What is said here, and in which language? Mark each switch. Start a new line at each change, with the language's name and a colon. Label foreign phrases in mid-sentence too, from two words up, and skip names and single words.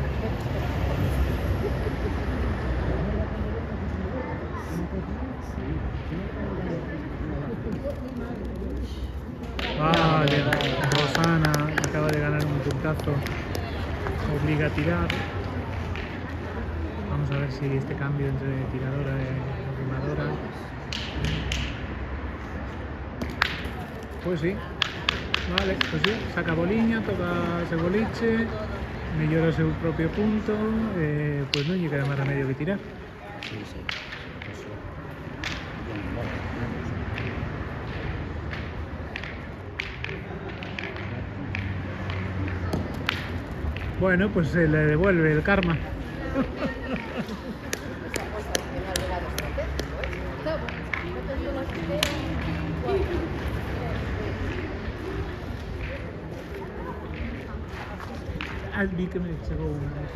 Spanish: Vale, Rosana acaba de ganar un puntazo. Obliga a tirar. Vamos a ver si este cambio entre tiradora y arrimadora. Pues sí. Vale, pues sí.
Galician: Saca boliña, toca ese boliche, mellora o seu propio punto, pues non lle queda máis remedio que tirar.
Spanish: Sí. Bueno, pues se le devuelve el karma. Vi que me llegó una.